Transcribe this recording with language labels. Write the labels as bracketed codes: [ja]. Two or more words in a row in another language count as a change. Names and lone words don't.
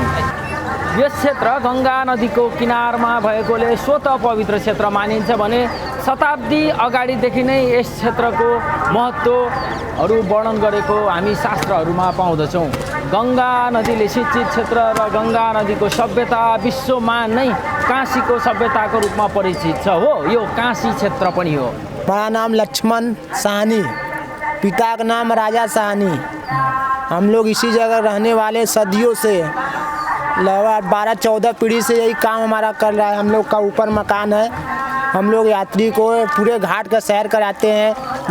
[ne] यस क्षेत्र गङ्गा नदीको किनारमा भएकोले स्वतः पवित्र क्षेत्र मानिन्छ भने शताब्दी अगाडिदेखि नै यस क्षेत्रको महत्त्वहरू वर्णन गरेको हामी शास्त्रहरूमा पाउँदछौँ। गङ्गा नदीले सिंचित क्षेत्र र गङ्गा नदीको सभ्यता विश्वमा नै काशीको सभ्यताको रूपमा परिचित छ। हो, यो काशी क्षेत्र पनि हो। [hi] मेरा नाम लक्ष्मण साहनी, पिता का नाम राजा साहनी। हम लोग इसी जगह रहने वाले सदियों से, लगभग 12-14 पीढ़ी से यही काम हमारा कर रहा है। हम लोग का ऊपर मकान है। हम लोग यात्री को पूरे घाट का सैर कराते हैं।